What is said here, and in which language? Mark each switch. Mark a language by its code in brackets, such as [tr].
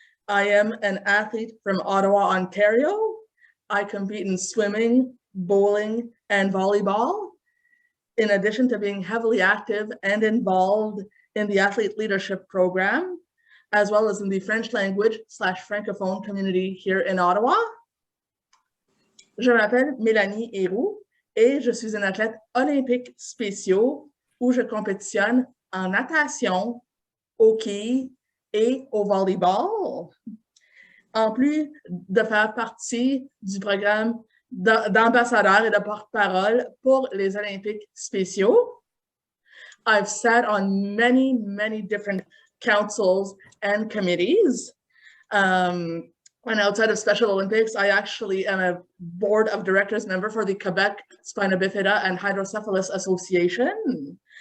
[en] I am an athlete from Ottawa, Ontario. I compete in swimming, bowling, and volleyball, in addition to being heavily active and involved in the Athlete Leadership Program, as well as in the French language / francophone community here in Ottawa. [fr] Je m'appelle Melanie Héroux et je suis un athlète olympique spéciaux où je compétitionne en natation, au quilles et au volleyball. En plus de faire partie du programme d'ambassadeur et de porte-parole pour les Olympiques spéciaux, [en] I've sat on many, many different councils and committees. And outside of Special Olympics, I actually am a board of directors member for the Quebec Spina Bifida and Hydrocephalus Association.